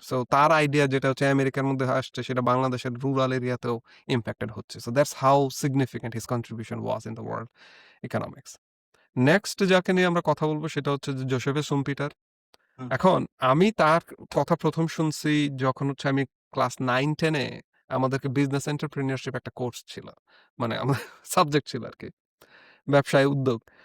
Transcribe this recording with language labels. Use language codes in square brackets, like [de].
[bn] So তার idea যেটা হচ্ছে আমেরিকার মধ্যে আসছে, সেটা বাংলাদেশের রুরাল এরিয়াতেও ইম্প্যাক্টেড হচ্ছে। [en] So that's how significant his contribution was in the world economics. [bn] Next যাকে নিয়ে আমরা কথা বলবো সেটা হচ্ছে যে জোসেফে সুম্পিটার। হুম, এখন আমি তার কথা প্রথম শুনছি যখন হচ্ছে আমি ক্লাস 9-10-এ আমাদেরকে বিজনেস এন্টারপ্রেনিউরশিপ একটা কোর্স ছিল। মানে আমার সাবজেক্ট ছিল আরকি। ব্যবসায় উদ্যোগ।